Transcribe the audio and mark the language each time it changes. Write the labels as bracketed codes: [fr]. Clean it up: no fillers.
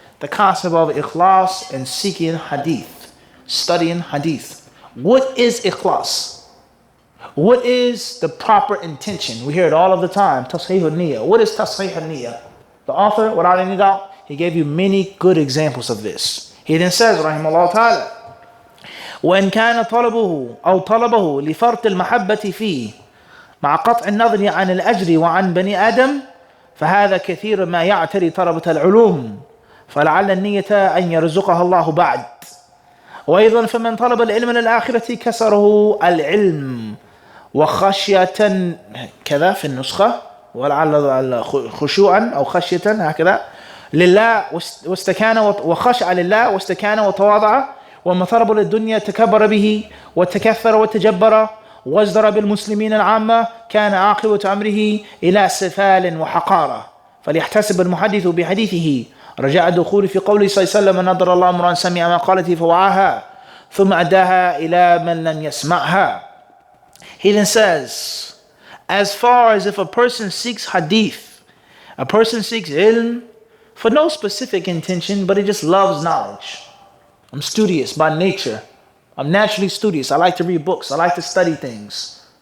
[en] The concept of ikhlas and seeking hadith, studying hadith. What is ikhlas? What is the proper intention? We hear it all of the time. Tasheeh al-niyyah. What is tasheeh al-niyyah? The author, without any doubt, he gave you many good examples of this. He then says, [ar] rahimahullah ta'ala, وإن كان طلبه أو طلبه لفرط المحبة فيه مع قطع النظر عن الأجر وعن بني آدم فهذا كثير ما يعتري طلبة العلوم فلعل النية أن يرزقها الله بعد وأيضا فمن طلب العلم للآخرة كسره العلم وخشية كذا في النسخة ولعل خشوعا أو خشية هكذا لله واستكان وخشع لله واستكان وتواضع وما طلب للدنيا تكبر به وتكثر وتجبر وازدر بالمسلمين العامة كان عاقبة أمره إلى سفال وحقارة فليحتسب المحدث بحديثه رجاء الدخول في قوله صلى الله عليه وسلم نظر الله امرأ سمع مقالته فوعاها ثم أداها إلى من لم يسمعها. [en] He then says, as far as if a person seeks hadith, a person seeks ilm for no specific intention, but he just loves knowledge. I'm studious by nature. I'm naturally studious. I like to read books. I like to study things.